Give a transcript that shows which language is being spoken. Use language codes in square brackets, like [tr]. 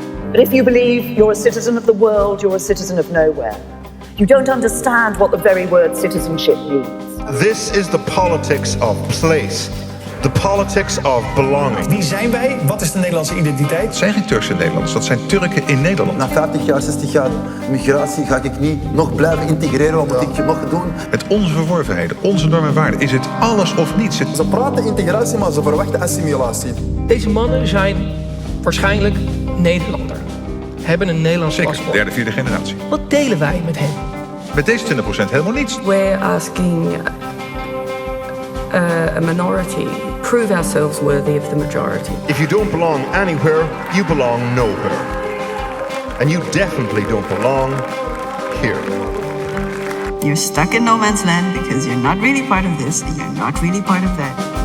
[en] But if you believe you're a citizen of the world, you're a citizen of nowhere. You don't understand what the very word citizenship means. This is the politics of place. The politics of belonging. [nl] Wie zijn wij? Wat is de Nederlandse identiteit? Het zijn geen Turkse Nederlanders, dat zijn Turken in Nederland. Na 50 jaar, 60 jaar migratie ga ik niet nog blijven integreren. Wat moet ik nog doen? Met onze verworvenheden, onze normen en waarden is het alles of niets. Ze praten integratie, maar ze verwachten assimilatie. Deze mannen zijn waarschijnlijk Nederlander. Hebben een Nederlands paspoort. Derde, vierde generatie. Wat delen wij met hen? Met deze 20% helemaal niets. [en] We're asking a minority, prove ourselves worthy of the majority. If you don't belong anywhere, you belong nowhere. And you definitely don't belong here. You're stuck in no man's land because you're not really part of this and you're not really part of that.